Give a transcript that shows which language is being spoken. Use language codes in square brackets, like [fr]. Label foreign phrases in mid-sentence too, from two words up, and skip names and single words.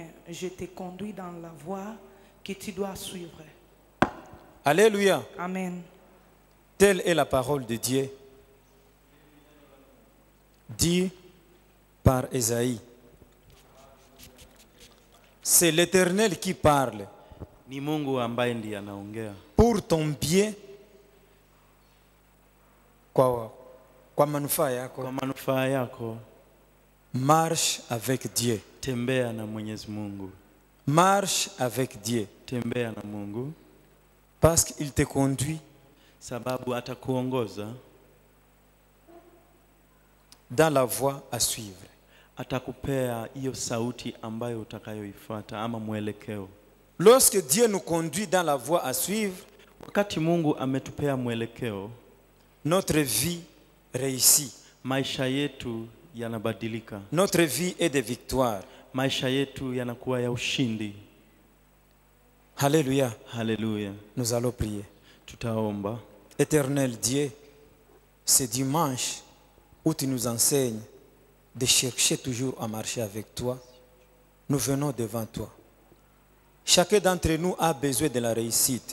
[fr] Je te conduis dans la voie que tu dois suivre. Alléluia. Amen. Telle est la parole de Dieu, dit par Ésaïe. C'est l'Éternel qui parle. [sw] Ni Mungu ambaye ndiye anaongea. [fr] Pour ton bien, [sw] kwa manufaa yako, Kwa manufaa yako, [fr] marche avec Dieu. [sw] tembea na Mwenyezi Mungu. [fr] Marche avec Dieu. [sw] Tembea na Mungu [fr] Parce qu'il te conduit [sw] sababu atakuongoza, [fr] dans la voie à suivre. [sw] atakupea hiyo sauti ambayo utakayoifuata ama mwelekeo. [fr] Lorsque Dieu nous conduit dans la voie à suivre, [sw] Wakati Mungu ametupea mwelekeo, [fr] notre vie réussit. [sw] maisha yetu yanabadilika. [fr] Notre vie est de victoire. [sw] Maisha yetu yanakuwa ya ushindi. [fr] Alléluia. [sw] Haleluya. [fr] Nous allons prier. [sw] Tutaomba. [fr] Éternel Dieu, ce dimanche où tu nous enseignes de chercher toujours à marcher avec toi, nous venons devant toi. Chacun d'entre nous a besoin de la réussite.